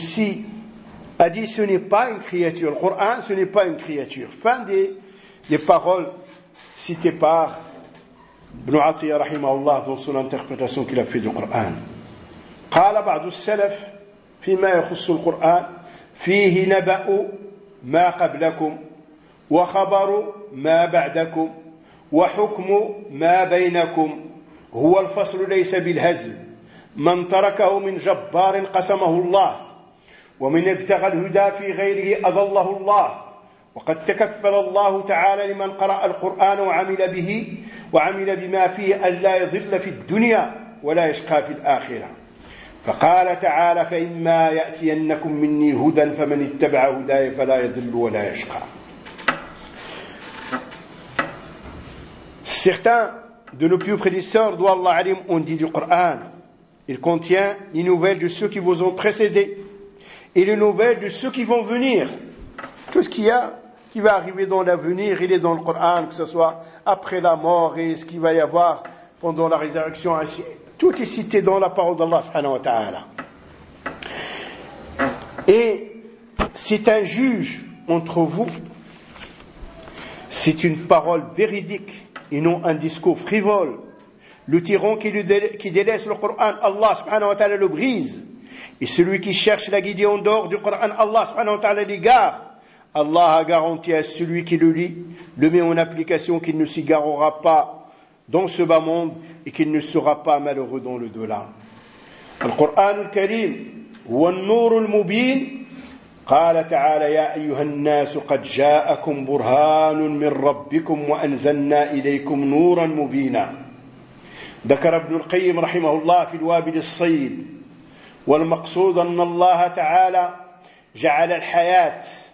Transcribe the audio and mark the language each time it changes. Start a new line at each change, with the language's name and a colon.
French: Ceci a dit, ce n'est pas une créature. Le Coran, ce n'est pas une créature. Fin des paroles citées par
Arabic: ابن عطية رحمه الله توصل أن تخبتسون كلا في القرآن قال بعض السلف فيما يخص القرآن فيه نبأ ما قبلكم وخبر ما بعدكم وحكم ما بينكم هو الفصل ليس بالهزل من تركه من جبار قسمه الله ومن ابتغى الهدى في غيره أضله الله وقد تكفل الله تعالى لمن قرأ القرآن وعمل به وعمل بما فيه ألا يضل في الدنيا ولا يشقى في الآخرة فقال تعالى: فإما يأتينكم مني هدى فمن اتبع هداي فلا يضل ولا يشقى.
French: Certains de nos plus prédécesseurs, doit Allah alim, ont dit du Coran. Il contient les nouvelles de ceux qui vous ont précédés et les nouvelles de ceux qui vont venir. Tout ce qu'il y a qui va arriver dans l'avenir, il est dans le Coran, que ce soit après la mort et ce qu'il va y avoir pendant la résurrection. Ainsi, tout est cité dans la parole d'Allah subhanahu wa ta'ala. Et c'est un juge entre vous, c'est une parole véridique et non un discours frivole. Le tyran qui délaisse le Coran, Allah subhanahu wa ta'ala le brise. Et celui qui cherche la guider en dehors du Coran, Allah subhanahu wa ta'ala l'égare. Allah a garanti à celui qui le lit, le met en application, qu'il ne s'égarera pas dans ce bas monde et qu'il ne sera pas malheureux dans le delà.
Arabic: Le Coran al-Karim, wa an-nur al-mubin, قال تعالى: يا أيها الناس قد جاءكم برهان من ربكم وأنزلنا إليكم نورا مبينا. ذكر ابن القيم رحمه الله في الوابل الصيب، والمقصود أن الله تعالى جعل الحياة